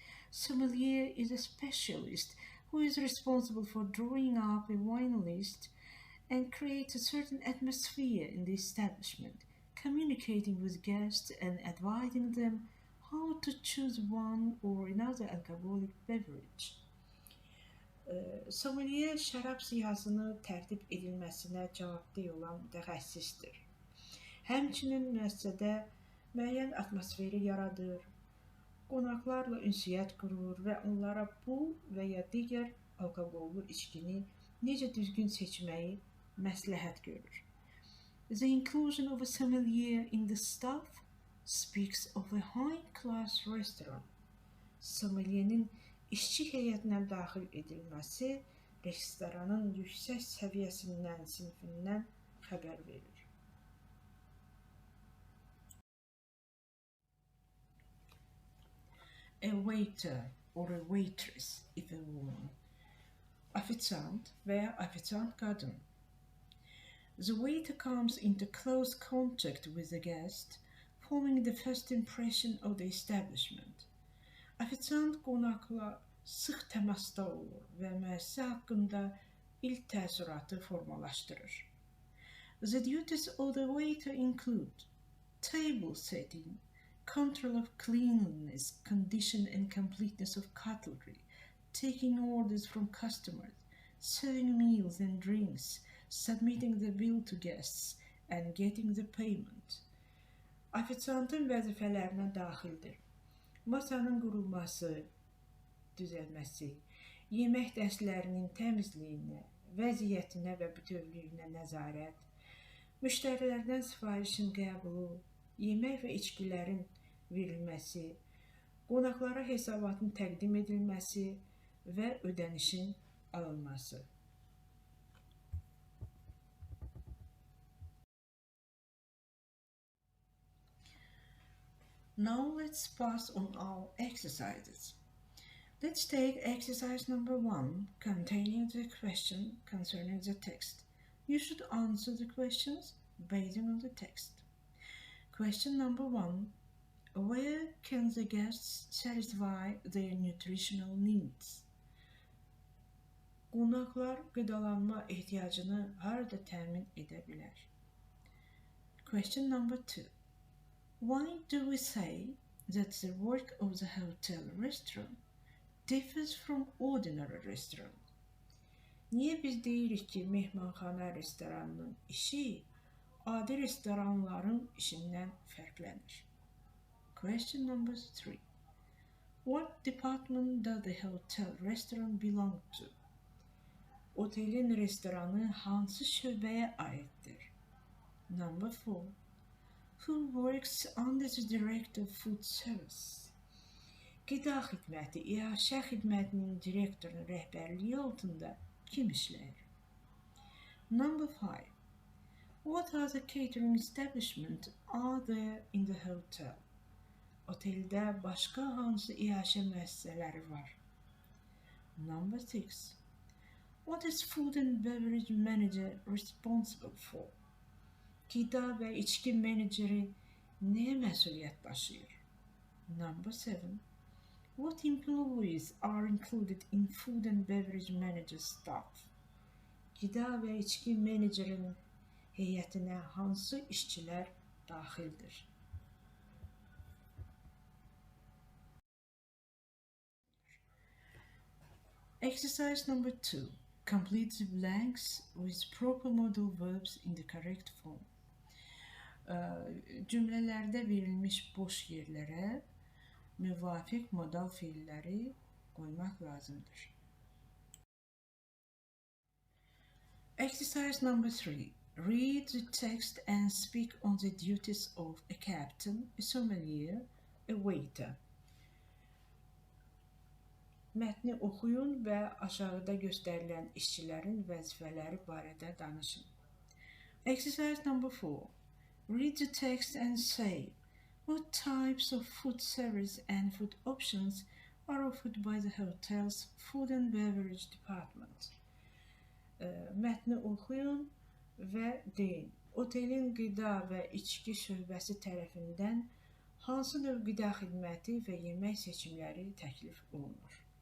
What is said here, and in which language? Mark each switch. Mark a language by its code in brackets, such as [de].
[en] Sommelier is a specialist who is responsible for drawing up a wine list and create a certain atmosphere in the establishment, communicating with guests and advising them how to choose one or another alcoholic beverage. [az] Sommelier şərab siyahısını tərtib edilməsinə cavabdeh olan mütəxəssisdir. Həmçinin müəssisədə müəyyən atmosferi yaradır, qonaqlarla ünsiyyət qurur və onlara bu və ya digər alkoqollu içkini necə düzgün seçməyi məsləhət görür. [en] The inclusion of a sommelier in the staff speaks of a high-class restaurant. [az] Sommelier'in işçi heyətinə daxil edilməsi restoranın yüksək səviyyəsindən, sinfindən xəbər verir. [en] A waiter or a waitress if a woman. [az] Officiant veya officiant qadın. [en] The waiter comes into close contact with the guest, forming the first impression of the establishment. [az] Ofisiant qonaqla sıx təmasda olur və müəssisə haqqında ilk təəssüratı formalaşdırır. [en] The duties of the waiter include table setting, control of cleanliness, condition and completeness of cutlery, taking orders from customers, serving meals and drinks, submitting the bill to guests, and getting the payment. [az] Ofisiantın vəzifələrinə daxildir. Masanın qurulması, düzəlməsi, yemək dəstlərinin təmizliyinə, vəziyyətinə və bütövlüyünə nəzarət, müştərilərdən sifarişin qəbulu, yemək və içkilərin verilməsi, qonaqlara hesabatın təqdim edilməsi və ödənişin alınması. [en] Now let's pass on our exercises. Let's take exercise number 1, containing the question concerning the text. You should answer the questions based on the text. Question number 1. Where can the guests satisfy their nutritional needs? [az] Qonaqlar qidalanma ehtiyacını harda təmin edə bilər? [en] Question number 2. Why do we say that the work of the hotel restaurant differs from ordinary restaurant? [az] Niyə biz deyirik ki, mehmanxana restoranının işi adi restoranların işindən fərqlənir? [en] Question number 3. What department does the hotel restaurant belong to? [az] Otelin restoranı hansı şöbəyə aiddir? [en] Number 4. Who works under the director of food service? [az] Qida xidməti, iaşə xidmətinin direktorunun rəhbərliyi altında kim işləyir? [en] Number 5. What other catering establishments are there in the hotel? [az] Oteldə başqa hansı iaşə müəssisələri var? [en] Number 6. What is food and beverage manager responsible for? [az] Qida və içki meneceri nəyə məsuliyyət daşıyır? [en] Number 7. What employees are included in food and beverage manager staff? [az] Qida və içki menecerinin heyətinə hansı işçilər daxildir? [en] Exercise number 2. Complete the blanks with proper modal verbs in the correct form. [az] Cümlələrdə verilmiş boş yerlərə müvafiq modal fiilləri qoymaq lazımdır. [en] Exercise number 3. Read the text and speak on the duties of a captain, a sommelier, a waiter. [az] Mətni oxuyun və aşağıda göstərilən işçilərin vəzifələri barədə danışın. [en] Exercise number 4. Read the text and say what types of food service and food options are offered by the hotel's food and beverage department. [az] Mətni oxuyun və deyin. Otelin qida və içki şöbəsi tərəfindən hansı növ qida xidməti və yemək seçimləri təklif olunur?